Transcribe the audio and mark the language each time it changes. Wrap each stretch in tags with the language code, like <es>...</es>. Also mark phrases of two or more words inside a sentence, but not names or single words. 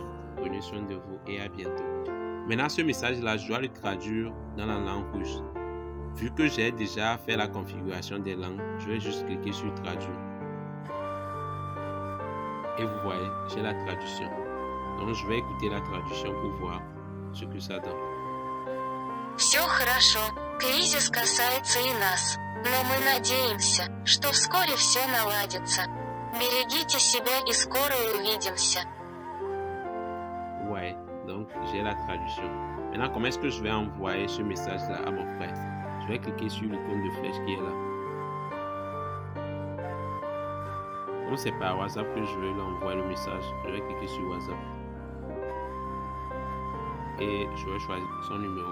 <fr>Prenez soin de vous et à bientôt. Maintenant, ce message-là, je dois le traduire dans la langue rouge. Vu que j'ai déjà fait la configuration des langues, je vais juste cliquer sur traduire. Et vous voyez, j'ai la traduction. Donc, je vais écouter la traduction pour voir ce que ça donne.</fr> <ru>Все хорошо, кризис касается и нас, но мы надеемся, что вскоре все наладится. Берегите себя и скоро увидимся.</ru> <fr>Ouais, donc j'ai la traduction. Maintenant, comment est-ce que je vais envoyer ce message-là à mon frère? Je vais cliquer sur l'icône de flèche qui est là. Donc c'est par WhatsApp que je vais lui envoyer le message. Je vais cliquer sur WhatsApp. Et je vais choisir son numéro.</fr>